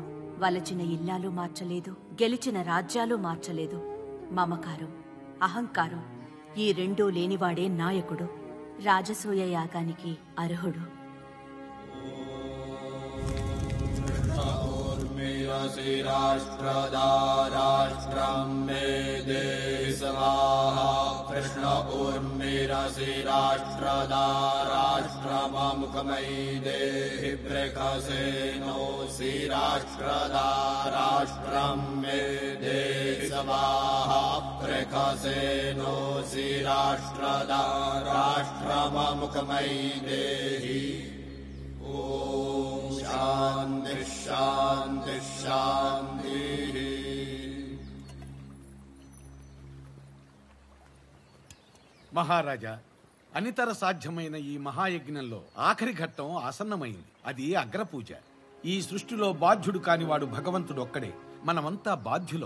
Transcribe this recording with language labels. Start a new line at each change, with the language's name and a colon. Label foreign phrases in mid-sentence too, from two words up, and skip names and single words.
Telugu: వలచిన ఇల్లాలు మార్చలేదు, గెలిచిన రాజ్యాలు మార్చలేదు. మమకారం, అహంకారం ఈ రెండూ లేనివాడే నాయకుడు, రాజసూయ యాగానికి అర్హుడు.
Sanskrit: उर्मिरसि राष्ट्रदा राष्ट्रं मे देहि स्वाहा कृष्ण उर्मिरसि राष्ट्रदा राष्ट्रममुखमयि देहि बृखसेनोऽसि राष्ट्रदा राष्ट्रं मे देहि स्वाहा बृखसेनोऽसि राष्ट्रदा राष्ट्रममुखमयि देहि ओम शांति शांति शांति।
Telugu: మహారాజా, అనితర సాధ్యమైన ఈ మహాయజ్ఞంలో ఆఖరి ఘట్టం ఆసన్నమైంది. అది అగ్రపూజ. ఈ సృష్టిలో బాధ్యుడు కానివాడు భగవంతుడు ఒక్కడే. మనమంతా బాధ్యులం.